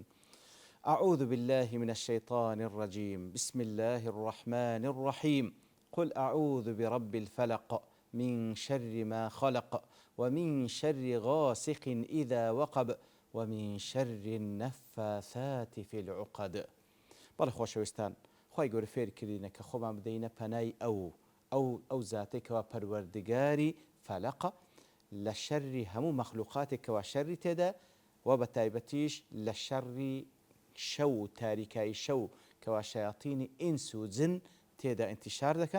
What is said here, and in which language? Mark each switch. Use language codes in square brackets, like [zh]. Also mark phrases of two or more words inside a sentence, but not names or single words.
[ar] أعوذ بالله من الشيطان الرجيم. بسم الله الرحمن الرحيم. قل أعوذ برب الفلق من شر ما خلق ومن شر غاسق إذا وقب ومن شر النفاثات في العقد. [ckb] بەڵێ خۆشەویستان، خی گەورە فێر کردینە کە خۆمان بدەینە پەنای ئەو زاتێکەوە پەروەردگاری فەلەقە لە شەڕی هەموو مەخلوقاتێکەوە شەڕی تێدا و بە تایبەتیش لە شەڕی شەو و تاریکایی شەو کەوا شەیاطینی ئینس و جن تێدا ئینتیشار دەکەن.